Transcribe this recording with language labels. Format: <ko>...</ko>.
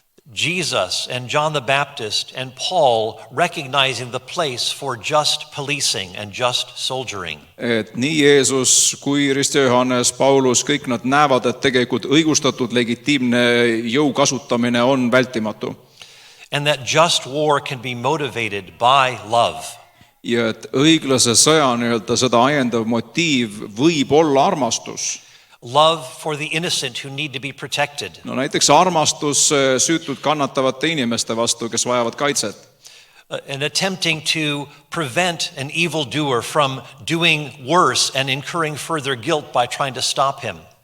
<en>Jesus and John the Baptist and Paul recognizing the place for just policing and just soldiering.</en> <et>et nii Jeesus kui Ristja Johannes, Paulus, kõik nad näevad, et tegelikult õigustatud legitiimne jõu kasutamine on vältimatu.</et> <en>And that just war can be motivated by love.</en> <et>Ja et õiglase sõja seda ajendav motiiv võib olla armastus.</et> <en>Love for the innocent who need to be protected.</en> <et>No näiteks armastus süütud kannatavate inimeste vastu, kes vajavad kaitset.</et> <en>And attempting to prevent an evildoer from doing worse and incurring further guilt by trying to stop him.</en>